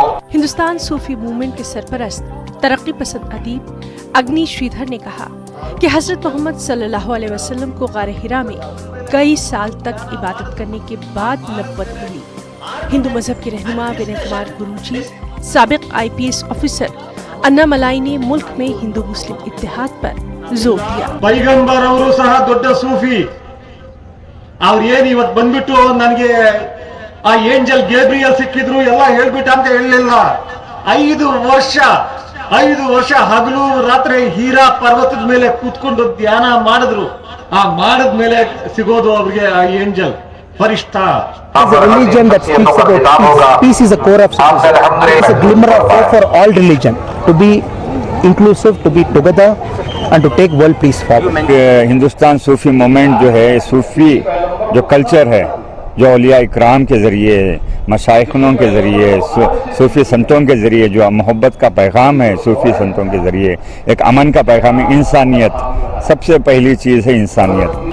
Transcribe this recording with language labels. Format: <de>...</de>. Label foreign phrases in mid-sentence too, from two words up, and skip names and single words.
<ur>ہندوستان صوفی موومنٹ کے سرپرست ترقی پسند ادیب اگنی شریدھر نے کہا کہ حضرت محمد</ur> <ar>صلى الله عليه وسلم</ar> <ur>کو غارِ حرا میں کئی سال تک عبادت کرنے کے بعد نبوت ملی. ہندو مذہب کے رہنما ونے کمار گروجی، سابق IPS آفیسر انا ملائی نے ملک میں ہندو مسلم اتحاد پر زور دیا.</ur> <kn>पैगंबर ಅವರು ಸಹ ದೊಡ್ಡ ಸೂಫಿ, ಅವ್ರು ಏನು ಇವತ್ತು ಬಂದ್ಬಿಟ್ಟು ನನಗೆ ಆ ಏಂಜಲ್ ಗೇಬ್ರಿಯಲ್ ಸಿಕ್ಕಿದ್ರು ಎಲ್ಲ ಹೇಳ್ಬಿಟ್ಟ ಅಂತ ಹೇಳಲಿಲ್ಲ। 5 ವರ್ಷ ಹಗಲು ರಾತ್ರಿ ಹೀರಾ ಪರ್ವತದ ಮೇಲೆ ಕೂತ್ಕೊಂಡು ಧ್ಯಾನ ಮಾಡಿದ್ರು। ಆ ಮಾಡಿದ ಮೇಲೆ ಸಿಗೋದು ಅವರಿಗೆ ಆ ಏಂಜಲ್ ಫರಿಶ್ತಾ।</kn> <en>It's a religion that speaks about peace. Peace is a core of society. It's a glimmer of hope for all religion to be inclusive, to be together and to take world peace forward.</en> <ur>ہندوستان صوفی موومنٹ جو ہے، صوفی جو کلچر ہے، جو اولیا اکرام کے ذریعے، مشائخوں کے ذریعے، صوفی سنتوں کے ذریعے جو محبت کا پیغام ہے، صوفی سنتوں کے ذریعے ایک امن کا پیغام ہے، انسانیت سب سے پہلی چیز ہے، انسانیت सबसे पहली चीज़ है, इंसानियत।</ur>